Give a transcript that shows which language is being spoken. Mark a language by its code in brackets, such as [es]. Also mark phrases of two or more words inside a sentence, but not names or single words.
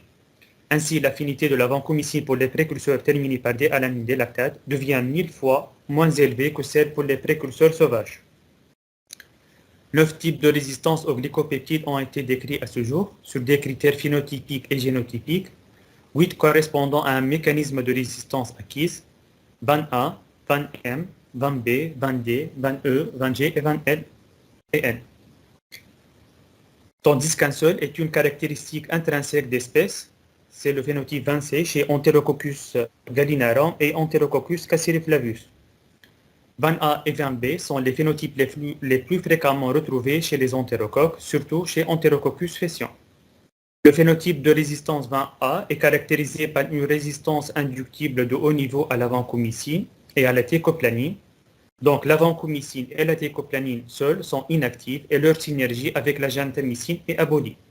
[fr] Ainsi, l'affinité de la vancomycine pour les précurseurs terminés par D-alanine D-lactate devient 1000 fois moins élevée que celle pour les précurseurs sauvages. 9 types de résistance aux glycopeptides ont été décrits à ce jour sur des critères phénotypiques et génotypiques, 8 correspondant à un mécanisme de résistance acquise, VAN-A, VAN-M, VAN-B, VAN-D, VAN-E, VAN-G et VAN-L et N. Tandis qu'un seul est une caractéristique intrinsèque d'espèce, c'est le phénotype 20C chez Enterococcus gallinarum et Enterococcus cassiriflavus. VAN-A et VAN-B sont les phénotypes les plus fréquemment retrouvés chez les entérocoques, surtout chez Enterococcus faecium. Le phénotype de résistance VAN-A est caractérisé par une résistance inductible de haut niveau à la vancomycine et à la teicoplanin. Donc la vancomycine et la teicoplanin seules sont inactives et leur synergie avec la gentamicine est abolie.